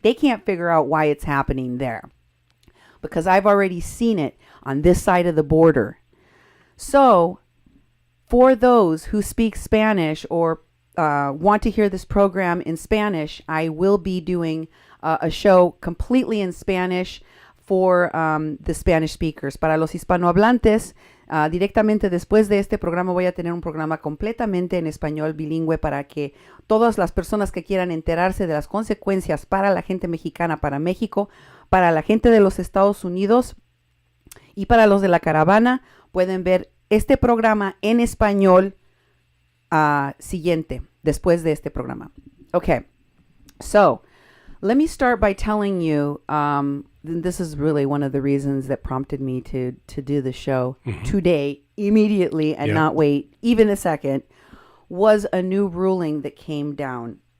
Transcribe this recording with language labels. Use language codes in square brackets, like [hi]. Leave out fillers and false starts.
[en] They can't figure out why it's happening there. Because I've already seen it on this side of the border. So, for those who speak Spanish or want to hear this program in Spanish, I will be doing a show completely in Spanish for the Spanish speakers. [es] Para los hispanohablantes, directamente después de este programa voy a tener un programa completamente en español bilingüe para que todas las personas que quieran enterarse de las consecuencias para la gente mexicana, para México, para la gente de los Estados Unidos y para los de la caravana, pueden ver este programa en español siguiente, después de este programa. [en] Okay, so let me start by telling you, this is really one of the reasons that prompted me to do the show today, immediately, and not wait even a second, was a new ruling that came down.